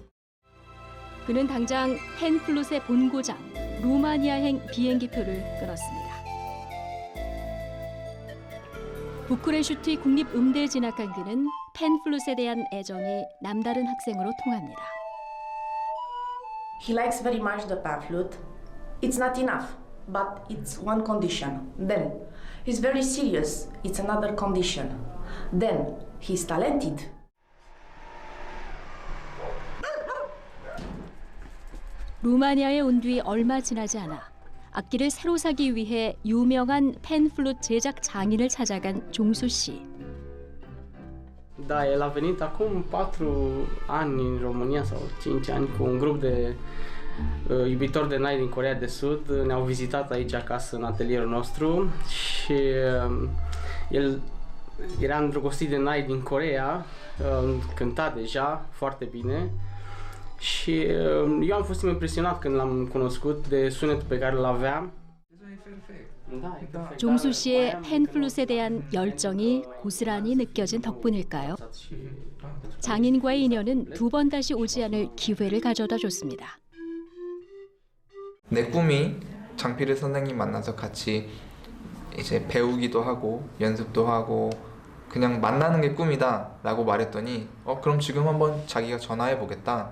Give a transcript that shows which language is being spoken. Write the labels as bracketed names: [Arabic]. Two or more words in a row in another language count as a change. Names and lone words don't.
[Korean] 그는 당장 펜플룻의 본고장 루마니아행 비행기표를 끊었습니다. 부쿠레슈티 국립음대에 진학한 그는 펜플룻에 대한 애정이 남다른 학생으로 통합니다. [English] He likes very much the pan flute. It's not enough, but it's one condition. Then, he's very serious. It's another condition. Then, he's talented. [Korean] 루마니아에 온 뒤 얼마 지나지 않아 악기를 새로 사기 위해 유명한 펜플룻 제작 장인을 찾아간 종수 씨. [Romanian] Da, el a venit acum 4 ani în România sau 5 ani cu un grup de iubitori de nai din Coreea de Sud. Ne-au vizitat aici acasă în atelierul nostru și el era îndrăgostit de nai din Coreea, cânta deja foarte bine și eu am fost impresionat când l-am cunoscut de sunetul pe care îl avea. [Korean] 종수 씨의 펜플룻에 대한 열정이 고스란히 느껴진 덕분일까요? 장인과의 인연은 두 번 다시 오지 않을 기회를 가져다 줬습니다. 내 꿈이 장필의 선생님 만나서 같이 이제 배우기도 하고 연습도 하고 그냥 만나는 게 꿈이다 라고 말했더니 그럼 지금 한번 자기가 전화해 보겠다.